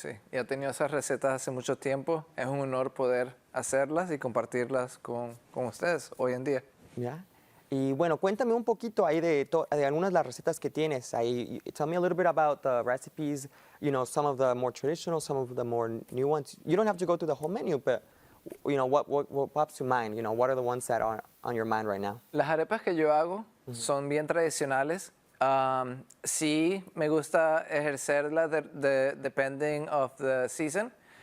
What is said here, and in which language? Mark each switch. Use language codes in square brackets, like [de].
[es] Y he tenido esas recetas hace mucho tiempo. Es un honor poder hacerlas y compartirlas con ustedes hoy en día. [en] Yeah. [es] Y bueno, cuéntame un poquito ahí de algunas de las recetas que tienes. [en] Tell me a little bit about the recipes, some of the more traditional, some of the more new ones. You don't have to go through the whole menu, but, what pops to mind? What are the ones that are on your mind right now? [es] Las arepas que yo hago son bien tradicionales. Sí, me gusta ejercerlas [en] depending of the season.